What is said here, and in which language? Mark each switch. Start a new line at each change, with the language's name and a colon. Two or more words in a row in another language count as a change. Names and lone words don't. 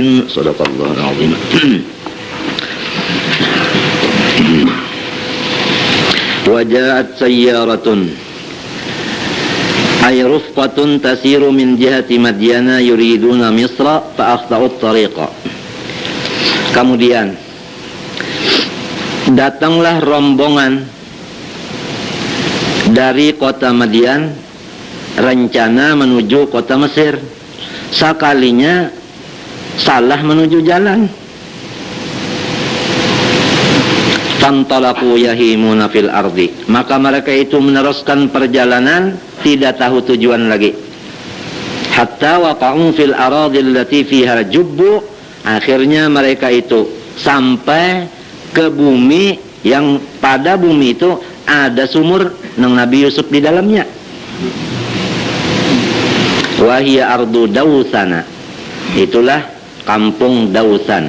Arabic: صدق الله العظيم. وجاءت سيارة أي رفقة تسير من جهة مدين يريدون مصر فأخطأوا الطريق.
Banjar: Kemudian datanglah rombongan dari kota Madian rencana menuju kota Mesir. Sekalinya salah menuju jalan.
Arabic: فانطلقوا يهيمون في الأرض.
Banjar: Maka mereka itu meneruskan perjalanan tidak tahu tujuan lagi.
Arabic: حتى وقعوا في الأرض التي فيها جب.
Banjar: Akhirnya mereka itu sampai ke bumi yang pada bumi itu ada sumur nang Nabi Yusuf di dalamnya.
Arabic: وهي أرض دوسان.
Banjar: Itulah kampung Dausan.